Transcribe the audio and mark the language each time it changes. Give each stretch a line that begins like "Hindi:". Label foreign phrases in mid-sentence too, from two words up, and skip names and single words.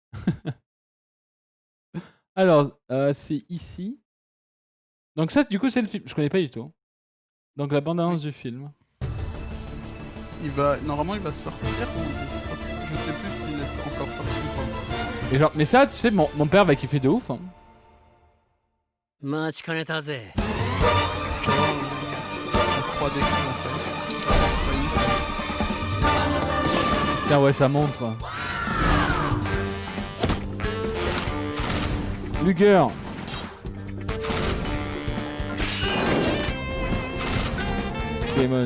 French: Alors, c'est ici. Donc, ça, du coup, c'est le film. Je connais pas du tout. Donc, la bande-annonce du film. Normalement, il va sortir. Je sais plus s'il est encore sorti ou pas. Et genre, mais ça, tu sais, mon père va kiffer de ouf. Hein.
Japanese: 待ちかねたぜ。
French: En 3D qu'ils ont fait. Putain, ouais, ça montre. Luger. Clément.